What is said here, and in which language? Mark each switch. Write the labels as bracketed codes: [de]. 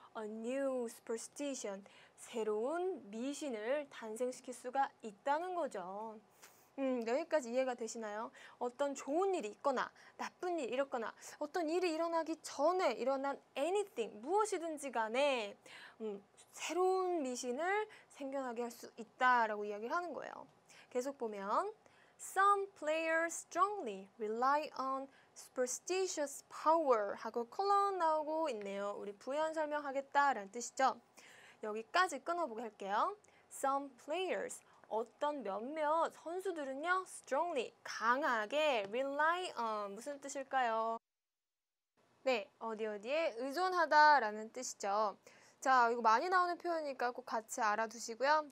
[en] A new superstition, [ko] 새로운 미신을 탄생시킬 수가 있다는 거죠. 여기까지 이해가 되시나요? 어떤 좋은 일이 있거나 나쁜 일이 있거나 어떤 일이 일어나기 전에 일어난 anything, 무엇이든지 간에 새로운 미신을 생겨나게 할 수 있다라고 이야기를 하는 거예요. 계속 보면 [en] Some players strongly rely on superstitious power [ko] 하고 컬럼 나오고 있네요. 우리 부연 설명하겠다라는 뜻이죠. 여기까지 끊어보게 할게요. [en] Some players, [ko] 어떤 몇몇 선수들은요. strongly, 강하게 [en] rely on, [ko] 무슨 뜻일까요? 네, 어디에 의존하다라는 뜻이죠. 자, 이거 많이 나오는 표현이니까 꼭 같이 알아두시고요.